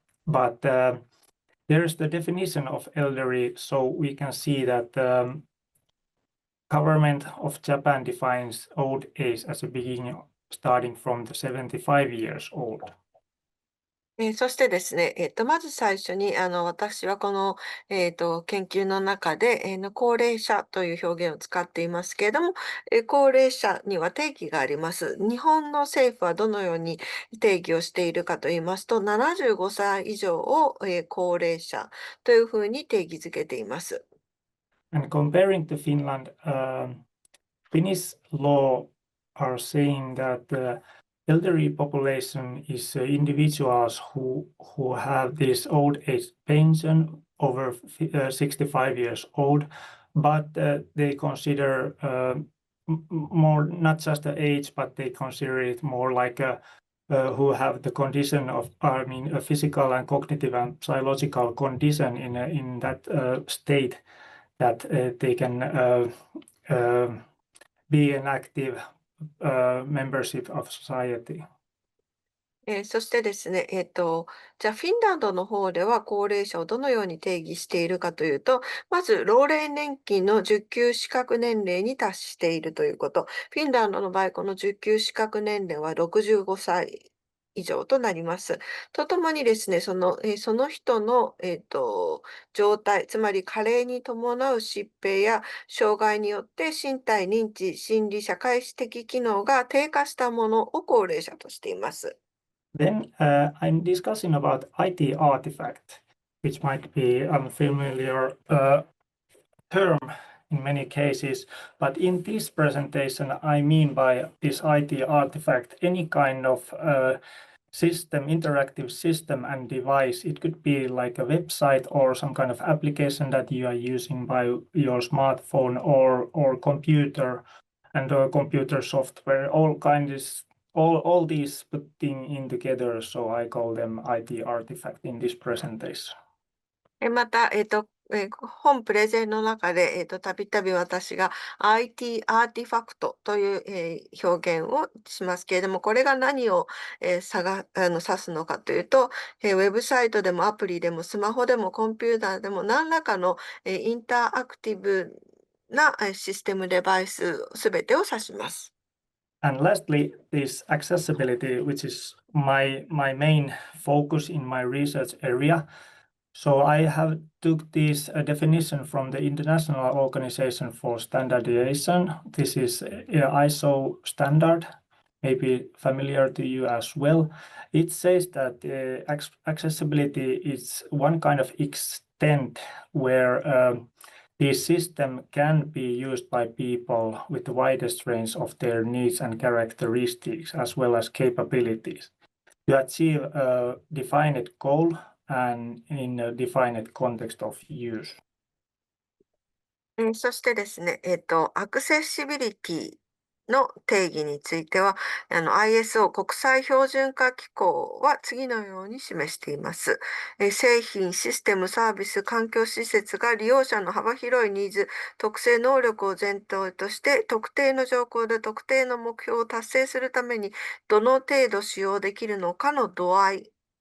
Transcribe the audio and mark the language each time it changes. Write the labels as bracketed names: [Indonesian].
[English] But there's the definition of elderly, so we can see that government of Japan defines old age as a beginning starting from the 75 years old. [Japanese] そしてですね、まず最初に、私はこの、研究の中で、高齢者という表現を使っていますけれども、高齢者には定義があります。日本の政府はどのように定義をしているかと言いますと、75歳以上を、高齢者というふうに定義づけています。 [English] And comparing to Finland, Finnish law are saying that the elderly population is individuals who have this old age pension over 65 years old, but they consider more not just the age, but they consider it more like who have the condition of, I mean, a physical and cognitive and psychological condition in that state that they can be an active membership of society. [Japanese] そしてですね、じゃあフィンランドの方では高齢者をどのように定義しているかというと、まず老齢年金の受給資格年齢に達しているということ。フィンランドの場合、この受給資格年齢は65歳以上となります。とともにですね、その人の、状態、つまり加齢に伴う疾病や障害によって身体、認知、心理、社会的機能が低下したものを高齢者としています。 [English] Then I'm discussing about IT artifact, which might be unfamiliar term in many cases, but in this presentation I mean by this IT artifact any kind of system, interactive system and device. It could be like a website or some kind of application that you are using by your smartphone or computer and computer software, all these putting in together, so I call them IT artifact in this presentation. [Japanese] また、本プレゼンの中で、たびたび私が IT アーティファクトという、表現をしますけれども、これが何を、指すのかというと、ウェブサイトでもアプリでもスマホでもコンピューターでも何らかの、インタアクティブなシステムデバイスすべてを指します。 [English] And lastly, this accessibility, which is my main focus in my research area. So I have took this definition from the International Organization for Standardization. This is ISO standard, maybe familiar to you as well. It says that accessibility is one kind of extent where this system can be used by people with the widest range of their needs and characteristics, as well as capabilities, to achieve a defined goal and in a defined context of use. [Japanese] そしてですね、アクセシビリティの定義については、ISO 国際標準化機構は次のように示しています。製品、システム、サービス、環境施設が利用者の幅広いニーズ、特性能力を前提として、特定の条項で特定の目標を達成するために、どの程度使用できるのかの度合い。